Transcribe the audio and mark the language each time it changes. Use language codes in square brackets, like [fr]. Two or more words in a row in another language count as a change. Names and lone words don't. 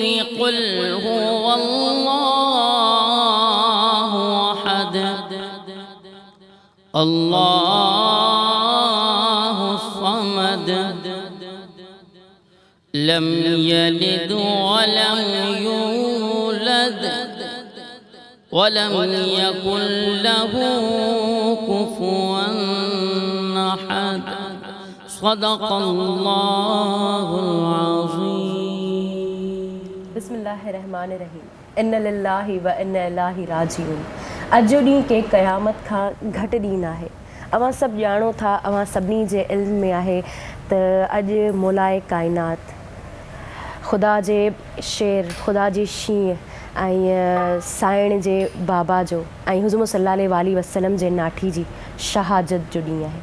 [ar] قل هو الله أحد الله الصمد لم يلد ولم يولد ولم يكن له كفوا أحد. صدق اللہ العظیم. بسم اللہ الرحمن الرحیم. ان للہ و انا الیہ راجعون. [sd] اج جو ॾींहुं के क़यामत खां घटि ॾींहुं आहे. अवां सभु ॼाणो था, अवां सभिनी जे इल्म में आहे त अॼु मौलाए काइनात ख़ुदा जे शेर, ख़ुदा जी शींहं ऐं साइण जे बाबा जो ऐं हुज़ूर [ar] صلى الله عليه وسلم [sd] जे नाठी जी शहादत जो ॾींहुं आहे.